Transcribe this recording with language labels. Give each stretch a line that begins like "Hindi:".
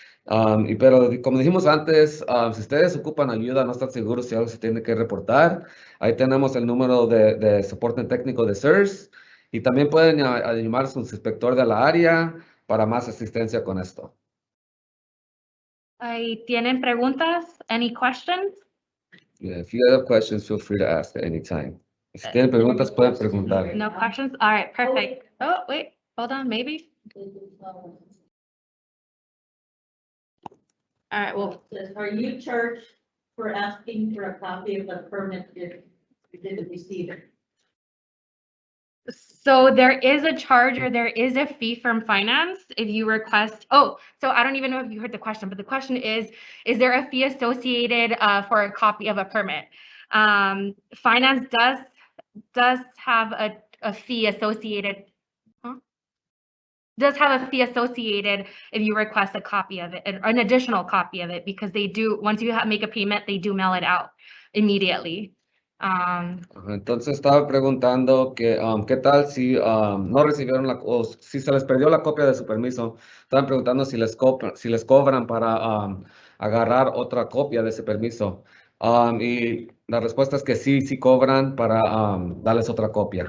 Spanish: Pero como dijimos antes, si ustedes ocupan ayuda, no están seguros si algo se tiene que reportar, ahí tenemos el número de soporte técnico de CERS y también pueden llamar a su inspector de la área para más asistencia con esto. ¿Tienen preguntas?
English: Any questions? Yeah, if you have questions, feel free to ask at any time.
Spanish: Si tienen preguntas, pueden preguntar.
English: No questions? All right, perfect. Oh, wait, hold on, maybe. All right, well. Are you charged for asking for a copy of the permit if you didn't receive it? So there is a charge or there is a fee from finance if you request. Oh, so I don't even know if you heard the question, but the question is there a fee associated for a copy of a permit? Finance does have a fee associated. Does have a fee associated if you request a copy of it, an additional copy of it, because they do, once you make a payment, they do mail it out immediately.
Spanish: Entonces estaba preguntando que qué tal si no recibieron o si se les perdió la copia de su permiso. Estaban preguntando si les cobran para agarrar otra copia de ese permiso. Y la respuesta es que sí cobran para darles otra copia.